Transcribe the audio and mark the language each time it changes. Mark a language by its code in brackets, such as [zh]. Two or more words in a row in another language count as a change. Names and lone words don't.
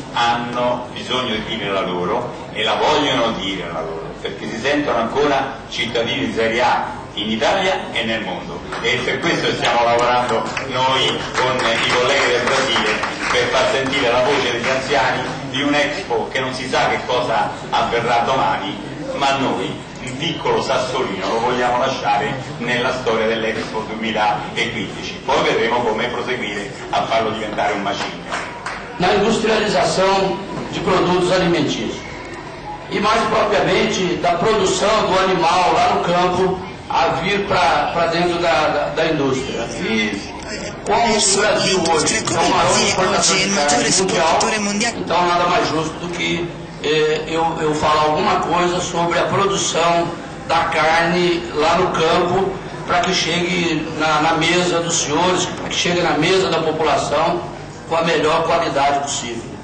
[it] hanno bisogno di dire la loro e la vogliono dire la loro, perché si sentono ancora cittadini di serie A in Italia e nel mondo, e per questo stiamo lavorando noi con i colleghi del Brasile per far sentire la voce degli anziani di un Expo che non si sa che cosa avverrà domani, ma noi un piccolo sassolino lo vogliamo lasciare nella storia dell'Expo 2015, poi vedremo come proseguire a farlo diventare un macigno. [pt] Na industrialização de produtos alimentícios. e mais propriamente da produção do animal lá no campo a vir para dentro da indústria. E como o Brasil hoje é o maior exportador de carne mundial, então nada mais justo do que eu falar alguma coisa sobre a produção da carne lá no campo, para que chegue na mesa dos senhores, para que chegue na mesa da população com a melhor qualidade possível.